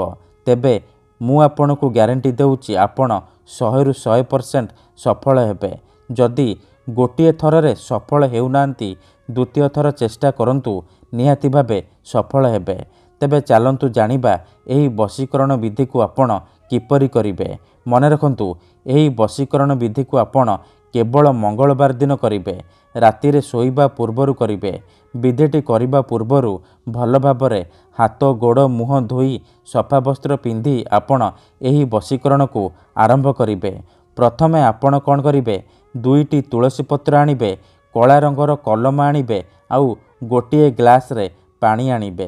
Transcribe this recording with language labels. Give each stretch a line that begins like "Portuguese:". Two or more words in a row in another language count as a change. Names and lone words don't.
Odia: ତେବେ ମୁଁ ଆପଣଙ୍କୁ ଗ୍ୟାରେଣ୍ଟି ଦେଉଛି ଆପଣ 100ରୁ 100% ସଫଳ ହେବେ। ଯଦି ଗୋଟିଏ ଥରରେ ସଫଳ ହେଉନାହାନ୍ତି, ଦ୍ୱିତୀୟ ଥର ଚେଷ୍ଟା କରନ୍ତୁ, ନିହାତି ଭାବେ ସଫଳ ହେବେ। ତେବେ ଚାଲନ୍ତୁ ଜାଣିବା ଏହି ବଶୀକରଣ ବିଧିକୁ ଆପଣ କିପରି କରିବେ। ମନେ ରଖନ୍ତୁ, ଏହି ବଶୀକରଣ ବିଧିକୁ ଆପଣ କେବଳ ମଙ୍ଗଳବାର ଦିନ କରିବେ। ରାତିରେ ଶୋଇବା ପୂର୍ବରୁ କରିବେ। ବିଧିଟି କରିବା ପୂର୍ବରୁ ଭଲ ଭାବରେ ହାତ ଗୋଡ଼ ମୁହଁ ଧୋଇ ସଫା ବସ୍ତ୍ର ପିନ୍ଧି ଆପଣ ଏହି ବଶୀକରଣ କୁ ଆରମ୍ଭ କରିବେ। ପ୍ରଥମେ ଆପଣ କଣ କରିବେ, ଦୁଇଟି ତୁଳସୀ ପତ୍ର ଆଣିବେ, କଳା ରଙ୍ଗର କଲମ ଆଣିବେ, ଆଉ ଗୋଟେ ଗ୍ଲାସ ରେ ପାଣି ଆଣିବେ।